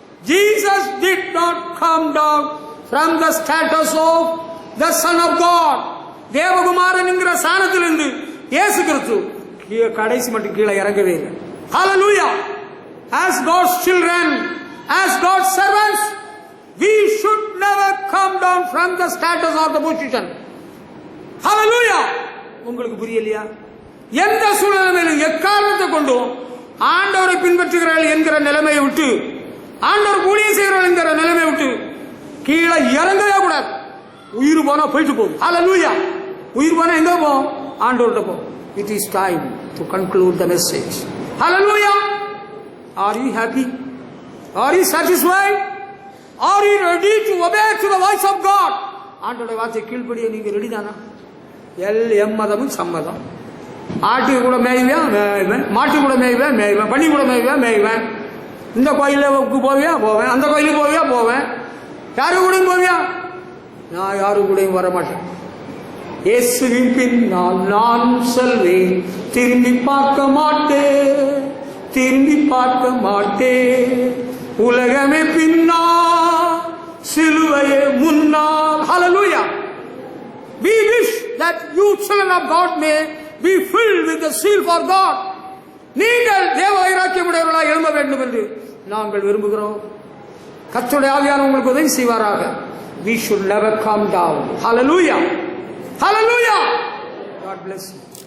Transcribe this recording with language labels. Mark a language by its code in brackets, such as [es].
[en] Jesus did not come down from the status of the Son of God. [ta] தேவகுமாரன் என்கிற ஸ்தானத்திலிருந்து இயேசு கிறிஸ்து கடைசி மட்டும் கீழே இறங்கவே இல்லை. [en] Hallelujah. As God's children, as God's servants, we should never come down from the status of the position. [ta] Hallelujah. உங்களுக்கு புரியலையா? எந்த சூழ்நிலையிலும் எக்காரணத்தை கொண்டும் ஆண்டவரை பின்பற்றுகிறார்கள் என்கிற நிலைமையை விட்டு, ஆண்டவர் ஊழியம் செய்கிறார்கள் என்கிற நிலைமையை விட்டு கீழே இறங்கவே கூடாது. உயிர் போனா போயிட்டு போகும். ஹல்லேலூயா. உயிர் போனா எங்க போகும்? ஆண்டவர்கிட்ட போகும். [en] It is time to conclude the message. Hallelujah. Are you happy? Are you satisfied? Are you ready to obey to the voice of God? [ta] ஆண்டவருடைய வார்த்தை கீழ்ப்படிய நீங்க ரெடி தானா? எம்மதமும் சம்மதம். ஆட்டு கூட மேய்வேன் மேய்வேன், மாட்டு கூட மேய்வேன் மேய்வேன், பண்ணி கூட மேய்வேன் மேய்வேன். இந்த கோயிலுக்கு போவியா போவேன், அந்த கோயிலுக்கு போவியா போவேன். யாரு கூடயும் போவியா? நான் யாரு கூடயும் வர மாட்டேன். இயேசுவின் பின் நான் செல்வேன், திரும்பி பார்க்க மாட்டேன், திரும்பி பார்க்க மாட்டேன். உலகமே பின்னா, சிலுவையே முன்னால். Hallelujah. [en] We wish that you children of God may be filled with the zeal for God. [ta] நீங்கள் தேவ வைராக்கியமுடையவர்களாக எழும்ப வேண்டும் என்று நாங்கள் விரும்புகிறோம். கர்த்தருடைய ஆவியானவர் உங்களுக்கு உதவி செய்வாராக. [en] We should never come down. Hallelujah. Hallelujah. God bless you.